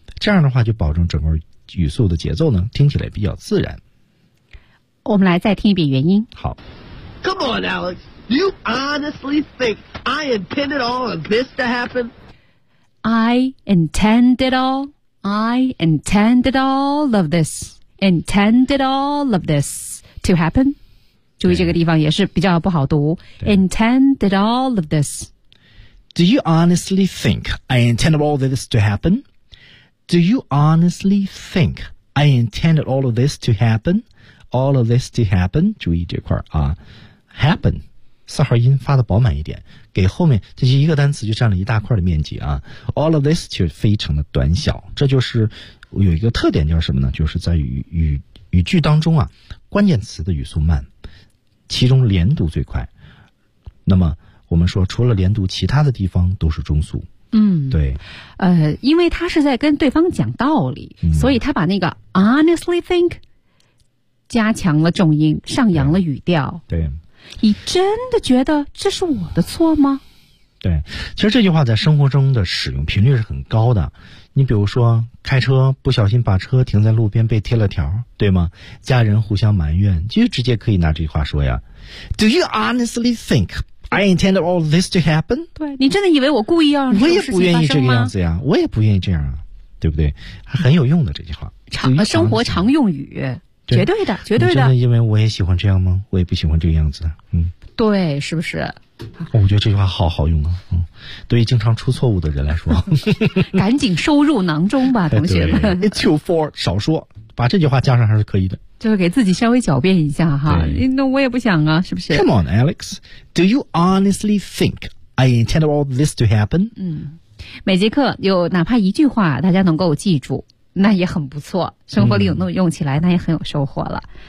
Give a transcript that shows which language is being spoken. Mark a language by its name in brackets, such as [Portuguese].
[Chinese] 这样的话就保证整个语速的节奏呢听起来比较自然。我们来再听一遍原音。好。 [English] Come on, Alex, do you honestly think I intended all of this to happen? I intended all? I intended all of this, intended all of this to happen. [Chinese] 注意这个地方也是比较不好读。 [English] Intended all of this. Do you honestly think I intended all of this to happen? Do you honestly think I intended all of this to happen? All of this to happen. [Chinese] 注意这块啊 ，happen 四号音发的饱满一点，给后面这一个单词就占了一大块的面积啊。 All of this 就非常的短小，这就是有一个特点叫什么呢？就是在语句当中啊，关键词的语速慢，其中连读最快。那么我们说，除了连读，其他的地方都是中速。嗯，对。因为他是在跟对方讲道理，所以他把那个 honestly think 加强了重音，上扬了语调。对。你真的觉得这是我的错吗？对，其实这句话在生活中的使用频率是很高的。你比如说开车不小心把车停在路边被贴了条，对吗？家人互相埋怨，就直接可以拿这句话说呀。 [English] Do you honestly think I intended all this to happen? [Chinese] 对，你真的以为我故意要让这种事情发生吗？我也不愿意这个样子呀，我也不愿意这样啊，对不对？很有用的这句话，生活常用语。绝对的，绝对的。真的因为我也喜欢这样吗？我也不喜欢这个样子。嗯，对，是不是？我觉得这句话好好用啊。嗯，对于经常出错误的人来说，赶紧收入囊中吧，同学们。 Two four 少说，把这句话加上还是可以的。就是给自己稍微狡辩一下哈。那我也不想啊，是不是 [English] ？Come on, Alex. Do you honestly think I intended all this to happen? [Chinese] 嗯，每节课有哪怕一句话，大家能够记住。那也很不错，生活里有那么用起来，那也很有收获了。